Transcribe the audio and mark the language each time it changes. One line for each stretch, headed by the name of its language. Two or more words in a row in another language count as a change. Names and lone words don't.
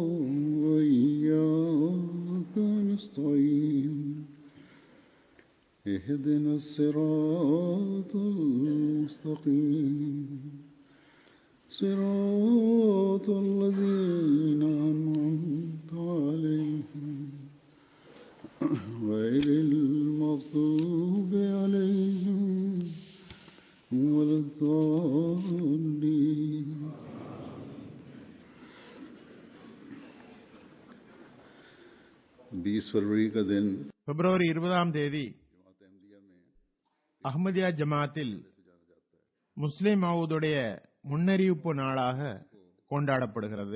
Arabic: وإياك نستعين اهدنا الصراط المستقيم صراط الذين أنعمت عليهم غير المغضوب عليهم ولا الضالين.
Tamil: பிப்ரவரி 20 அஹ்மதியா ஜமாத்தில் முஸ்லிம் மவுதுடைய முன்னறிவிப்பு நாளாக கொண்டாடப்படுகிறது.